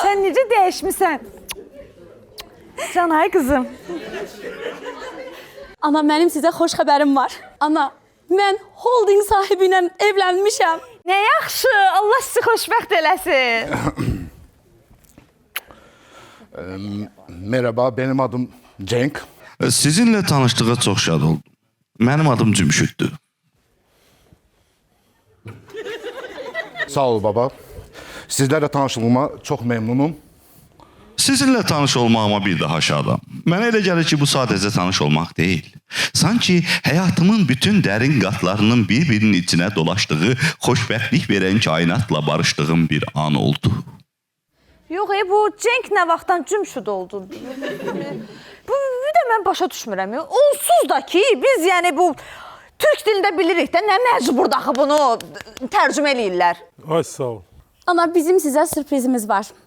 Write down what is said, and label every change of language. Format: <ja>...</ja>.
<az>sən necə dəyişmisən? Canay qızım. Ana, mənim sizə xoş xəbərim var. Ana, mən holding sahibi ilə evlənmişəm. Nə yaxşı, Allah sizi xoşbəxt eləsin.</az> <tr>Merhaba, benim adım Cenk.</tr> <az>Sizinlə tanışlığa çox şad oldum. Mənim adım Cümşüddür. Sağ ol baba.</az> <tr>Sizlerle tanıştığıma çok memnunum.</tr> <az>Sizinlə tanış olmağıma bir daha şadam. Mənə elə gəlir ki, bu sadəcə tanış olmaq deyil. Sanki həyatımın bütün dərin qatlarının bir-birinin içinə dolaşdığı, xoşbəxtlik verən kainatla barışdığım bir an oldu. Yox, bu Cenk nə vaxtdan cümşüd oldu? Bu bir də mən başa düşmürəm. Onsuz da ki, biz yəni bu türk dilində bilirik də, nə məcbur daxı bunu tərcümə eləyirlər. Ay sağ ol. Ana, bizim sizə sürprizimiz var.</az>